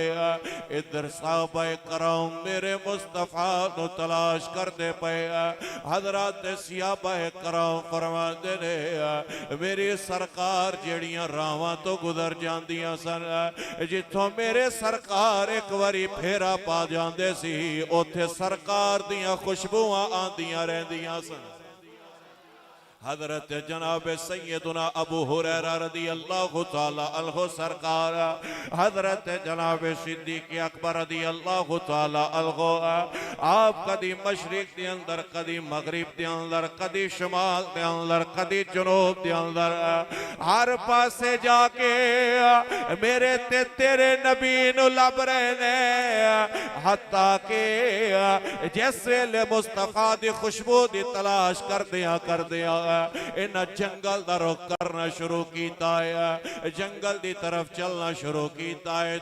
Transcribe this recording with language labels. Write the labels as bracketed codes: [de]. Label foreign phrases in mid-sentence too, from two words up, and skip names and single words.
[pa] ਇਧਰ ਸਾਹਬਾ ਕਰਾਮ ਮੇਰੇ ਮੁਸਤਫਾ ਨੂੰ ਤਲਾਸ਼ ਕਰਤੇ ਪੇ, ਹਜ਼ਰਤ ਸਿਆਬਾ ਕਰਾਮ ਫਰਮਾਤੇ ਨੇ ਮੇਰੀ ਸਰਕਾਰ ਜਿਹੜੀਆਂ ਰਾਹਵਾਂ ਤੋਂ ਗੁਜ਼ਰ ਜਾਂਦੀਆਂ ਸਨ, ਜਿੱਥੋਂ ਮੇਰੇ ਸਰਕਾਰ ਇੱਕ ਵਾਰੀ ਫੇਰਾ ਪਾ ਜਾਂਦੇ ਸੀ, ਉੱਥੇ ਸਰਕਾਰ ਦੀਆਂ ਖੁਸ਼ਬੂਆਂ ਆਂਦੀਆਂ ਰਹਿੰਦੀਆਂ ਸਨ। हजरत जनाब सैयदना अबू हुरैरा [ar] رضي الله تعالى عنه [pa] ਸਰਕਾਰ, ਹਜ਼ਰਤ ਜਨਾਬ सिद्दीक अकबर [ar] رضي الله تعالى عنه, [pa] ਆਪ ਕਦੀ ਮਸ਼ਰਿਕ ਦੇ ਅੰਦਰ, ਕਦੀ ਮਗ਼ਰਿਬ ਦੇ ਅੰਦਰ, ਕਦੀ ਸ਼ੁਮਾਲ ਦੇ ਅੰਦਰ, ਕਦੀ ਜਨੂਬ ਦੇ ਅੰਦਰ, ਹਰ ਪਾਸੇ ਜਾ ਕੇ ਮੇਰੇ ਤੇ ਤੇਰੇ ਨਬੀ ਨੂੰ ਲੱਭ ਰਹੇ ਨੇ। ਹੱਤਾ ਕੇ ਜਿਸ ਵੇਲੇ ਮੁਸਤਫਾ ਦੀ ਖੁਸ਼ਬੂ ਦੀ ਤਲਾਸ਼ ਕਰਦੀਆਂ ਇਨ੍ਹਾਂ ਜੰਗਲ ਦਾ ਰੁਖ ਕਰਨਾ ਸ਼ੁਰੂ ਕੀਤਾ ਹੈ, ਜੰਗਲ ਦੀ ਤਰਫ ਚੱਲਣਾ ਸ਼ੁਰੂ ਕੀਤਾ ਹੈ।